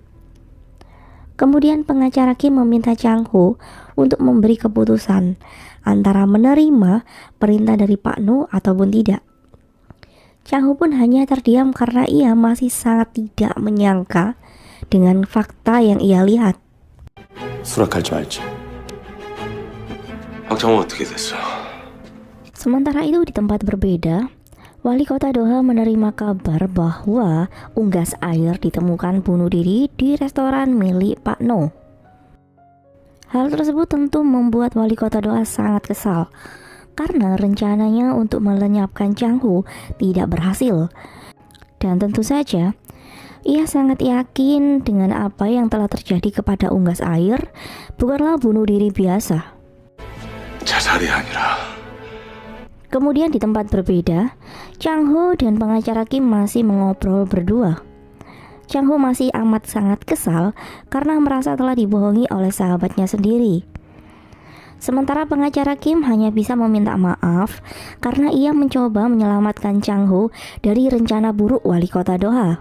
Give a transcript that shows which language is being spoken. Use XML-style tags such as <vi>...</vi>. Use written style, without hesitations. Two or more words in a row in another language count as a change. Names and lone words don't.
<id>Kemudian pengacara Kim meminta Chang Ho untuk memberi keputusan antara menerima perintah dari Pak No ataupun tidak. Chang Ho pun hanya terdiam karena ia masih sangat tidak menyangka dengan fakta yang ia lihat.</id> <ko>수락할지 말지. 박정호 어떻게 됐어?</ko> <id>Sementara itu di tempat berbeda, Wali Kota Doha menerima kabar bahwa unggas air ditemukan bunuh diri di restoran milik Pak No. Hal tersebut tentu membuat Wali Kota Doha sangat kesal karena rencananya untuk melenyapkan Chang Ho tidak berhasil. Dan tentu saja, ia sangat yakin dengan apa yang telah terjadi kepada unggas air bukanlah bunuh diri biasa.</id> <ko>자살이 아니라</ko> <id>Kemudian di tempat berbeda, Chang Ho dan pengacara Kim masih mengobrol berdua. Chang Ho masih amat sangat kesal karena merasa telah dibohongi oleh sahabatnya sendiri. Sementara pengacara Kim hanya bisa meminta maaf karena ia mencoba menyelamatkan Chang Ho dari rencana buruk wali kota Doha.</id>